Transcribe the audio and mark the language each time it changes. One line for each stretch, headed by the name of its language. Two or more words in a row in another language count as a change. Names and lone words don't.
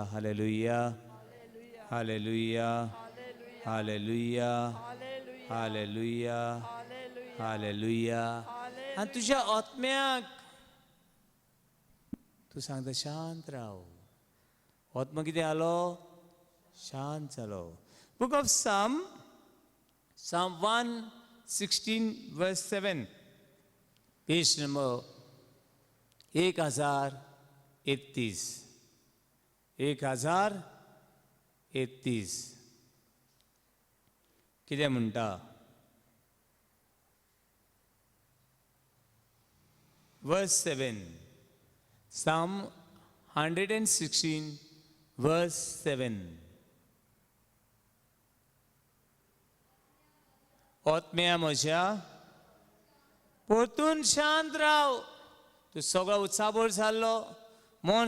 Konkani: हालेलुया, हालेलुया, हालेलुया, हालेलुया, हालेलुया. आनी तुज्या आत्म्याक तूं सांगता शांत राव. आत्मा कितें जालो? शांत जालो.
English: book of Psalm 116 verse 7, page number 1031.
Konkani: 1031 कितें म्हणटा?
English: verse 7. Psalm 116 verse 7.
Konkani: आत्म्या म्हज्या परतून शांत राव. तूं सगळो उत्साहभर जाल्लो,